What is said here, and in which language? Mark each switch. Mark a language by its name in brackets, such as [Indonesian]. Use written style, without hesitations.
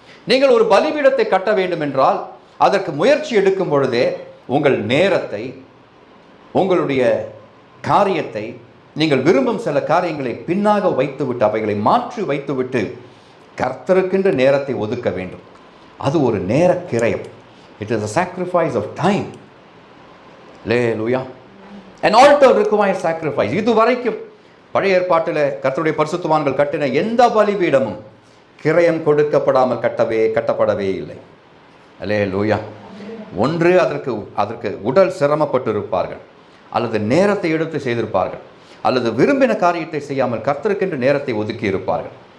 [Tamil] நீங்கள் ஒரு பலிபீடத்தை கட்ட வேண்டும் என்றால் அதற்கு முயற்சி எடுக்கும் பொழுதே உங்கள் நேரத்தை, உங்களுடைய காரியத்தை, நீங்கள் விரும்பும் சில காரியங்களை பின்னாக வைத்துவிட்டு, அவைகளை மாற்றி வைத்துவிட்டு கர்த்தருக்கென்று நேரத்தை ஒதுக்க வேண்டும். அது ஒரு நேர கிரயம். [English] It is a sacrifice of time. Hallelujah. An altar requires sacrifice. [Tamil] இதுவரைக்கும் பழைய ஏற்பாட்டில் கர்த்தருடைய பரிசுத்தவான்கள் கட்டின எந்த பலிபீடமும் கிரயம் கொடுக்கப்படாமல் கட்டப்படவே இல்லை. அல்லேலூயா. ஒன்று அதற்கு உடல் சிரமப்பட்டு இருப்பார்கள், அல்லது நேரத்தை எடுத்து செய்திருப்பார்கள், அல்லது விரும்பின காரியத்தை செய்யாமல் கர்த்தருக்கென்று நேரத்தை ஒதுக்கி இருப்பார்கள்.